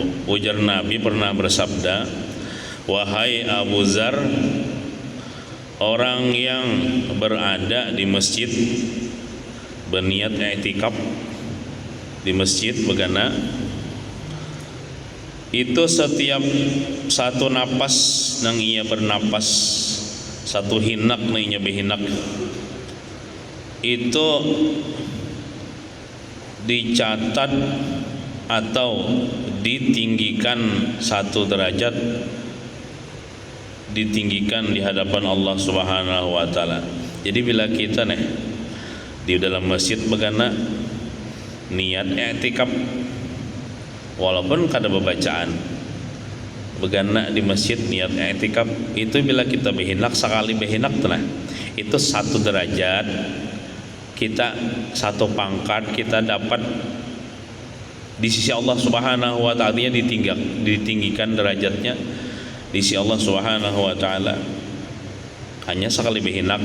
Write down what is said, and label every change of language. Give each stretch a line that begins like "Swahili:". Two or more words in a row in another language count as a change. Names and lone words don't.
Banjar: Ujar Nabi pernah bersabda, wahai Abu Zar, orang yang berada di masjid berniat i'tikaf di masjid begana, itu setiap satu napas nang ia bernapas, satu hinak nang ia berhinak, itu
Indonesian: dicatat atau ditinggikan satu derajat, ditinggikan di hadapan Allah
Arabic: Subhanahu wa taala.
Banjar: Jadi bila kita di dalam masjid begana niat i'tikaf, walaupun kada bacaan begana di masjid niat i'tikaf, itu bila kita behinak sekali behinak itu satu derajat, kita satu pangkat kita dapat di sisi Allah
Arabic: Subhanahu wa taala,
Banjar: ditinggikan derajatnya di sisi Allah
Arabic: Subhanahu wa taala
Banjar: hanya sekali behinak.